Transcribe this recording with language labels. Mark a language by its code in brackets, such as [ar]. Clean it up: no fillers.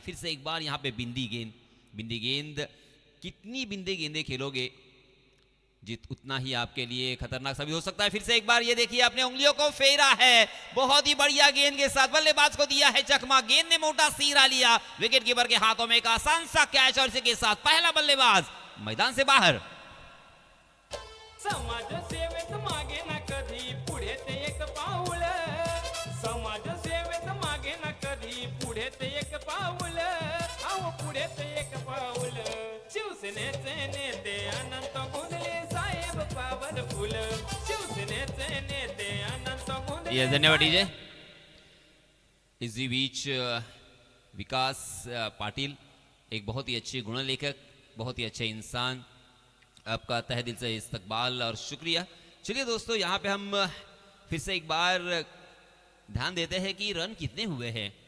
[hi] फिर से एक बार यहाँ पे बिंदी गेंद, बिंदी गेंद, कितनी बिंदी गेंदें खेलोगे जित उतना ही आपके लिए खतरनाक साबित हो सकता है। फिर से एक बार ये देखिए, अपने उंगलियों को फेरा है, बहुत ही बढ़िया गेंद के साथ बल्लेबाज को दिया है चकमा। गेंद ने मोटा सीरा लिया, विकेट कीपर के हाथों में एक आसान सा कैच और इसके साथ पहला बल्लेबाज मैदान से बाहर। [mr] समाज सेवेत मागे ना कधी पुढे ते एक पाऊल, समाज सेवेत मागे ना कधी पुढे ते एक पाऊल, अहो पुढे ते एक पाऊल। शिवसेनेचे नेते अनंत गुंदले साहेब पावरफुल, शिवसेनेचे नेते अनंत गुंदले। [hi] ये धन्यवाद डीजे। इसी बीच विकास पाटिल, एक बहुत ही अच्छे गुणलेखक, बहुत ही अच्छे इंसान, आपका तहे दिल से इस्तकबाल और शुक्रिया। चलिए दोस्तों, यहाँ पे हम फिर से एक बार ध्यान देते हैं कि रन कितने हुए हैं।